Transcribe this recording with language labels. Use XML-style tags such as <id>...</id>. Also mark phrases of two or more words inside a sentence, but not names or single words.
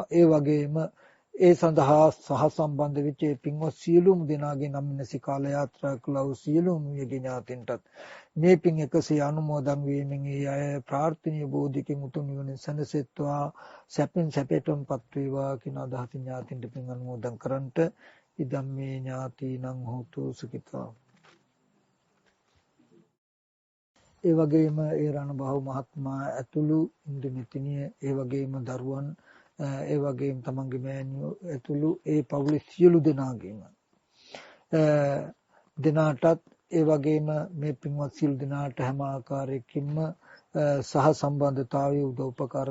<si>ඒ වගේම ඒ සඳහා සහසම්බන්ධ වෙච්ච පින්වත් සියලුම දෙනාගේ නම් නැසී කාල යාත්‍රා කළ වූ සියලුම මියගේ ඥාතීන්ටත් මේ පින් එකසේ අනුමෝදන් වීමෙන් ඒ අය ප්‍රාර්ථනීය බෝධිකින් උතුම් නිවන සැනසෙත්වා සැපෙන් සැපයටමපත් වේවා කියන අදහසින් ඥාතීන්ට පින් අනුමෝදන් කරන්ට</si> <pi>ඉදම් මේ ඥාතීනං හෝතු සුඛිතා.</pi> <si>ඒ වගේම ඒ රණබාහු මහත්මයා ඇතුළු ඉන්දු මෙතිනිය ඒ වගේම දරුවන් ඒ වගේම තමන්ගේ මෑණියෝ ඇතුළු ඒ පවුලේ සියලු දෙනාටත් ඒ වගේම මේ පින්වත් සියලු දෙනාට හැම ආකාරයකින්ම සහ සම්බන්ධතාවයේ උදව් උපකාර</si>